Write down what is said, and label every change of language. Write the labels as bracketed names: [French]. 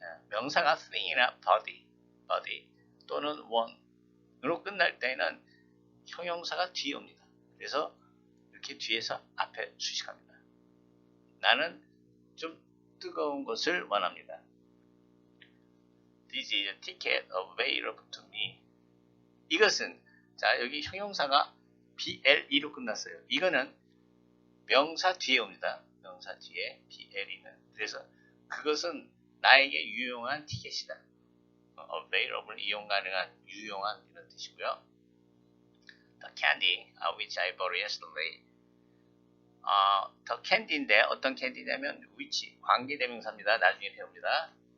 [Korean] 명사가 thing이나 body 또는 one으로 끝날 때는 형용사가 뒤에 옵니다. 그래서 이렇게 뒤에서 앞에 수식합니다. 나는 좀 뜨거운 것을 원합니다. [English] This is a ticket available to me. [Korean] 이것은 자 여기 형용사가 BLE로 끝났어요. 이거는 명사 뒤에 옵니다. 명사 뒤에 BLE는. 그래서 그것은 나에게 유용한 티켓이다. available 이용 가능한 유용한 이런 뜻이고요. [English] The candy which I bought yesterday. [Korean] the candy인데 어떤 캔디냐면 which 관계대명사입니다. 나중에 배웁니다.